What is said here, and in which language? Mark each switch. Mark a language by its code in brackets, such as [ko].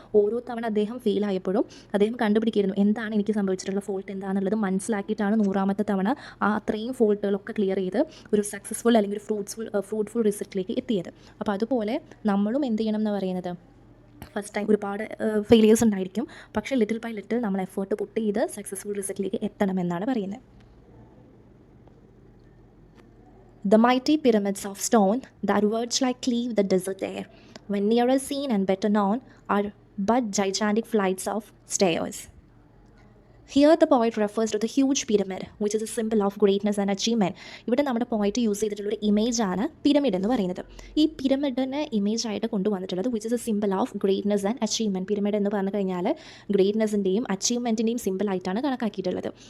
[ml] ഓരോ തവണ അദ്ദേഹം ഫെയിലായപ്പോഴും അദ്ദേഹം കണ്ടുപിടിക്കുകയായിരുന്നു എന്താണ് എനിക്ക് സംഭവിച്ചിട്ടുള്ള ഫോൾട്ട് എന്താണെന്നുള്ളത് മനസ്സിലാക്കിയിട്ടാണ് 100ാമത്തെ തവണ ആ അത്രയും ഫോൾട്ടുകളൊക്കെ ക്ലിയർ ചെയ്ത് ഒരു സക്സസ്ഫുൾ അല്ലെങ്കിൽ ഒരു ഫ്രൂട്ട്ഫുൾ റിസൾട്ടിലേക്ക് എത്തിയത്. അപ്പോൾ അതുപോലെ നമ്മളും എന്ത് ചെയ്യണം എന്ന് പറയുന്നത്, ഫസ്റ്റ് ടൈം ഒരുപാട് ഫെയിലിയേഴ്സ് ഉണ്ടായിരിക്കും, പക്ഷേ [en] little by little [ml] നമ്മൾ എഫേർട്ട് പുട്ട് ചെയ്ത് സക്സസ്ഫുൾ റിസൾട്ടിലേക്ക് എത്തണമെന്നാണ് പറയുന്നത്. [en] The mighty pyramids of stone that verge like cleave the desert air, when nearer seen and better known, are but gigantic flights of stairs. Here the poet refers to the huge pyramid which is a symbol of greatness and achievement. [ml] ഇവിടെ നമ്മുടെ പോയിറ്റ് use ചെയ്തിട്ടുള്ള ഒരു ഇമേജാണ് pyramid എന്ന് പറയുന്നത്. ഈ പിരമിഡിനെ image ആയിട്ട് കൊണ്ടുവന്നിട്ടുള്ളത് [en] Which is a symbol of greatness and achievement. [ml] Pyramid എന്ന് പറഞ്ഞു കഴിഞ്ഞാൽ ഗ്രേറ്റ്നസിൻ്റെയും അച്ചീവ്മെൻറ്റിൻ്റെയും സിമ്പിളായിട്ടാണ് കണക്കാക്കിയിട്ടുള്ളത്.